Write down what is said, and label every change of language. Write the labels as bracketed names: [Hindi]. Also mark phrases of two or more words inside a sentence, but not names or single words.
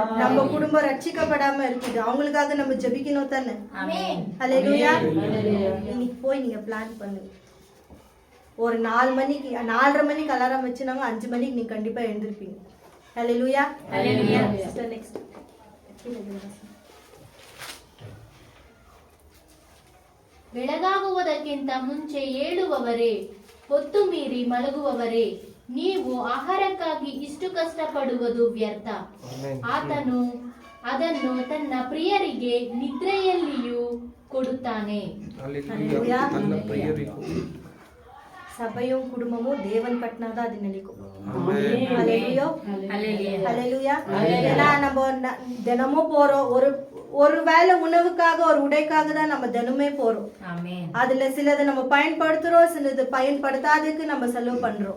[Tamil] நம்ம குடும்பம் ரட்சிக்கப்படாம இருக்குது, அவங்களுக்காக நம்ம ஜெபிக்கணும் தானே? ஹல்லேலூயா. இன்னைக்கு போய் நீங்க பிளான் பண்ணுங்க. ஒரு 4 மணிக்கு 4:30 மணிக்கு அலாரம் வச்சுனாங்க, 5 மணிக்கு நீங்க கண்டிப்பா எழுந்திருப்பீங்க. ஹல்லேலூயா. [English] sister next. [Kannada] ಬೆಳಗಾಗುವುದಕ್ಕಿಂತ ಮುಂಚೆ ಏಳುವವರೇ, ಹೊತ್ತು ಮೀರಿ ಮಲಗುವವರೇ, ನೀವು ಆಹಾರಕ್ಕಾಗಿ ಇಷ್ಟು ಕಷ್ಟಪಡುವುದು ವ್ಯರ್ಥ. ಆತನು ಅದನ್ನು ತನ್ನ ಪ್ರಿಯರಿಗೆ ನಿದ್ರೆಯಲ್ಲಿಯೂ ಕೊಡುತ್ತಾನೆ. [Tamil] சபையும் குடும்பமும் தேவன் கட்டினாதான் அது நிலைக்கும். ஹல்லேலூயா. ஏன்னா நம்ம தினமும் போறோம். ஒரு வேளை உணவுக்காக, ஒரு உடைக்காக தான் நம்ம தினமே போறோம். அதுல சிலது நம்ம பயன்படுத்துறோம், சிலது பயன்படுத்தாததுக்கு நம்ம செலவு பண்றோம்.